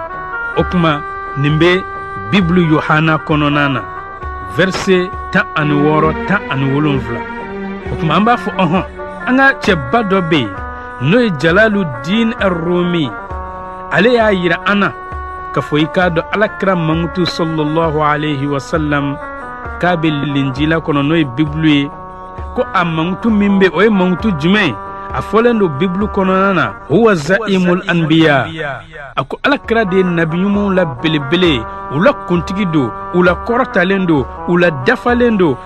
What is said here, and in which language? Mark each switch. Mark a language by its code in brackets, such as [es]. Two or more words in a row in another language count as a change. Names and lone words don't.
[bm] O kuma nin bɛ Bibulu Yohana kɔnɔna na verset 16 17. O kuma an b'a fɔ an ka cɛba dɔ bɛ yen n'o ye Jalaluddin Ar-Rumi. Ale y'a yira an na k'a fɔ i k'a dɔn Alakira Mamutu [ar] صلى الله عليه وسلم [bm] k'a bɛ Linjila kɔnɔ n'o ye Bibulu ye, ko a Mamutu min bɛ o ye Mamutu jumɛn? A fɔlen don Bibulu kɔnɔna na [ar] هو زعيم الأنبياء. [bm] A ko Alakira de ye nabi ɲumanw la belebele, u la kuntigi don, u la kɔrɔtalen don, u la dafalen don.